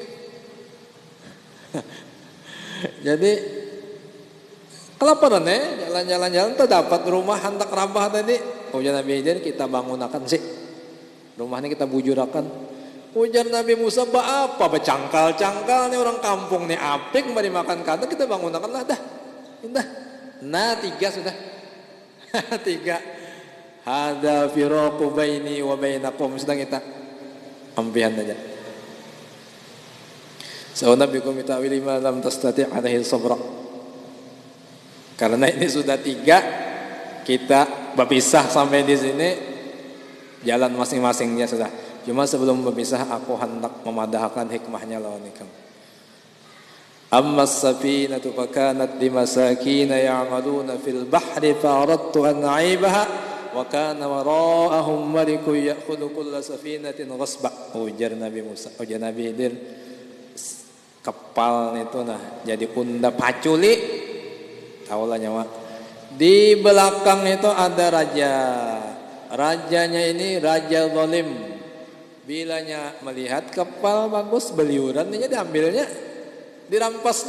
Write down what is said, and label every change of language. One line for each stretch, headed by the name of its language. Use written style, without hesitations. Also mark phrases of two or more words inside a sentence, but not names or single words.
Banjar: Jadi kelaparan jalan-jalan terdapat rumah hendak rabah tadi. Ujar Nabi Khidir, kita bangunakan sih. Rumah ini kita bujurakan. Ujar Nabi Musa, apa becangkal-cangkal nih orang kampung nih apik mari makan kata kita bangunakan lah dah. Nah 3 sudah. 3.
Arabic: هذا فراق بيني وبينكم,
Banjar: sedang kita ampihan saja.
Arabic: سأنبئكم بتأويل ما لم تستطع عليه صبرا.
Banjar: Karena ini sudah 3, kita berpisah sampai di sini, jalan masing-masingnya sudah. Cuma sebelum berpisah aku hendak memadahkan hikmahnya lawan ikam.
Arabic: أما السفينة فكانت لمساكين يعملون في البحر فأردت أن أعيبها وكان وراءهم ملك يأخذ كل سفينة غصبا.
Banjar: Ujar Nabi Musa, ujar Nabi Khidir, kapal itu nah jadi unda paculi, tahulah nyawa. Di belakang itu ada raja. Rajanya ini raja zalim. Bilanya melihat kapal bagus beliuran, ini diambilnya, dirampasnya.